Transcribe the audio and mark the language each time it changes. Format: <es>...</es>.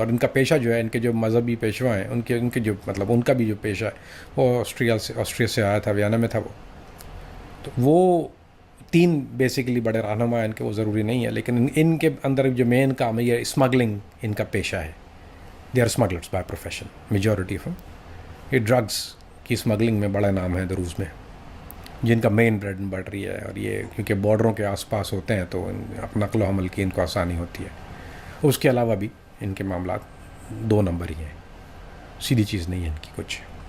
<ur>اور ان کا پیشہ جو ہے، ان کے جو مذہبی پیشوا ہیں، ان کے جو مطلب ان کا بھی جو پیشہ ہے وہ آسٹریا سے آیا تھا، ویانا میں تھا وہ. تو وہ 3 بیسیکلی بڑے رہنما ہیں ان کے، وہ ضروری نہیں ہے، لیکن ان کے اندر جو مین کام ہے یہ اسمگلنگ ان کا پیشہ ہے.</ur> <en>They are smugglers by profession, majority of.</en> <ur>یہ ڈرگس کی اسمگلنگ میں بڑا نام ہے دروز میں، جن کا مین</ur> <en>bread and butter</en> <ur>یہ ہے. اور یہ کیونکہ بارڈروں کے آس پاس ہوتے ہیں تو نقل و حمل کی ان کو آسانی ہوتی ہے. اس کے علاوہ بھی ان کے معاملات 2 نمبر ہی ہیں، سیدھی چیز نہیں ہے ان کی کچھ.</ur>